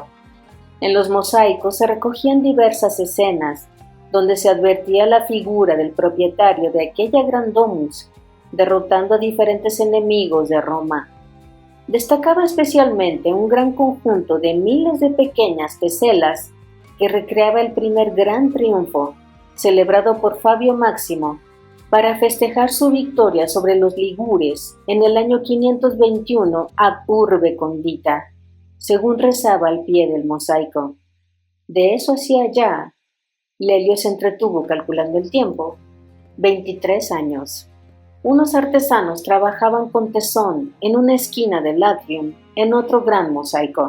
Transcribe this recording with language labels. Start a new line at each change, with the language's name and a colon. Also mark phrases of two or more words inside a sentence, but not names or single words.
Spanish: En los mosaicos se recogían diversas escenas donde se advertía la figura del propietario de aquella gran domus derrotando a diferentes enemigos de Roma. Destacaba especialmente un gran conjunto de miles de pequeñas teselas que recreaba el primer gran triunfo celebrado por Fabio Máximo para festejar su victoria sobre los ligures en el año 521
Latin: ad urbe condita,
Spanish: según rezaba al pie del mosaico. De eso hacía ya, Lelio se entretuvo calculando el tiempo, 23 años. Unos artesanos trabajaban con tesón en una esquina del atrium en otro gran mosaico.